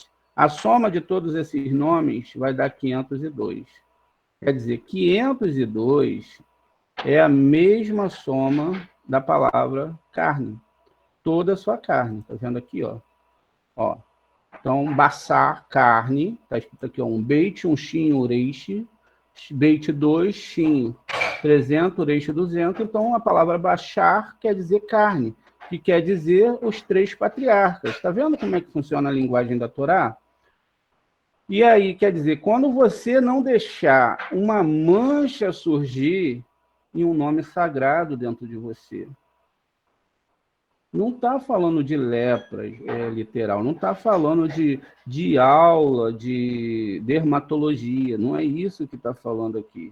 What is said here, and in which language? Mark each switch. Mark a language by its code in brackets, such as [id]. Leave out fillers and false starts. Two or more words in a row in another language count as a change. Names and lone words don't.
[pt] A soma de todos esses nomes vai dar 502. Quer dizer, 502 é a mesma soma da palavra carne. Toda a sua carne. Está vendo aqui, ó? Então, baçar, carne. Está escrito aqui, ó, um beit, um shin, um reishi. Beit 2, shin, 300, reishi 200. Então, a palavra baixar quer dizer carne, que quer dizer os 3 patriarcas. Está vendo como é que funciona a linguagem da Torá? E aí, quer dizer, quando você não deixar uma mancha surgir em um nome sagrado dentro de você, não está falando de lepra, literal, não está falando de aula, de dermatologia, não é isso que está falando aqui.